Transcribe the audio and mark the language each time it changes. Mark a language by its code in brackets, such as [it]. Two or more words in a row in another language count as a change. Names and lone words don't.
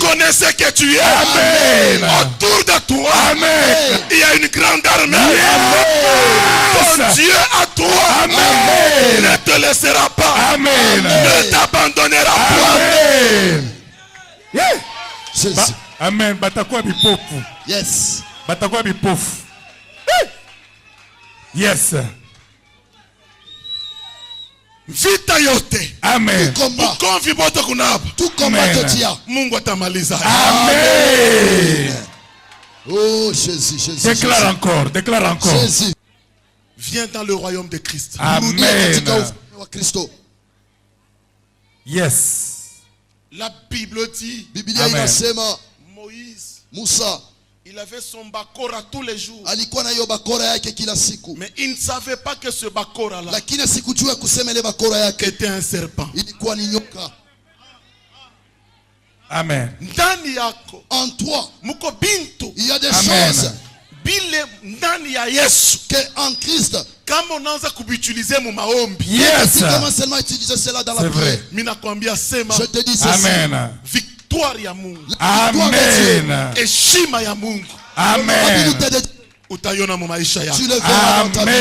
[fr] Connais ce que tu es. Amen. Autour de toi, Amen. il y a une grande armée. Ton [en] Yes. [fr] Dieu à toi Amen. ne te laissera pas. Amen. Ne t'abandonnera pas. Amen. Jésus. [sw] Amen. Batakuwa bipofu. [en] Yes. [sw] Batakuwa bipofu. Yes. Vita yote Amen. [fr] Combat. [sw] ukomvi bote kunapa, [fr] Tout combat Amen. que tu as. [sw] Mungu atamaliza. Amen. [fr] Oh Jésus, Jésus. Déclare encore. Déclare encore. Jésus. Viens dans le royaume de Christ. [sw] Rudie katika Amen. ufalme wa Kristo. [en] Yes. [fr] La Bible dit, [sw] Biblia Amen. inasema [fr] Moïse, [sw] Musa [fr] il avait son bakora tous les jours. [sw] alikuwa na hiyo bakora yake kila siku, [fr] Mais il ne savait pas que ce bakora-là [sw] lakini sikujua kusema ile bakora yake [fr] était un serpent. [sw] ilikuwa ni nyoka. Amen. Ndani yako [fr] En toi, [sw] muko bintu [fr] il y a des Amen. choses [sw] bile ndani ya Yesu. [fr] que en Christ, [sw] Kama unaanza kubiutilize mu maombi, [en] Yes. [fr] si comment seulement utiliser cela dans la C'est prière. vrai. [sw] mimi nakwambia sema [fr] Je te dis ceci. Amen. [sw] victoire ya Mungu, Amen. heshima ya Mungu Amen. [fr] Habilité de Dieu, [sw] utaiona mu maisha yako. [fr] tu le verras dans ta vie.